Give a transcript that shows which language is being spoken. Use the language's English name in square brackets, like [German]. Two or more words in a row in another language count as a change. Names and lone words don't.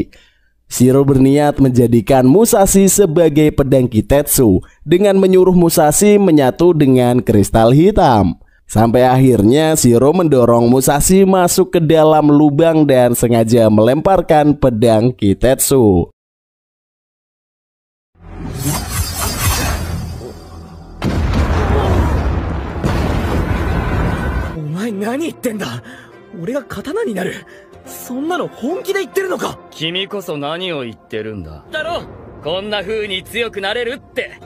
[Indonesian] Shiro berniat menjadikan Musashi sebagai pedang Kitetsu dengan menyuruh Musashi menyatu dengan kristal hitam. Sampai akhirnya Shiro mendorong Musashi masuk ke dalam lubang dan sengaja melemparkan pedang Kitetsu. [Japanese] お前何言ってんだ。俺が刀になる。そんなの本気で言ってるのか。君こそ何を言ってるんだ。だろ、こんな風に強くなれるって。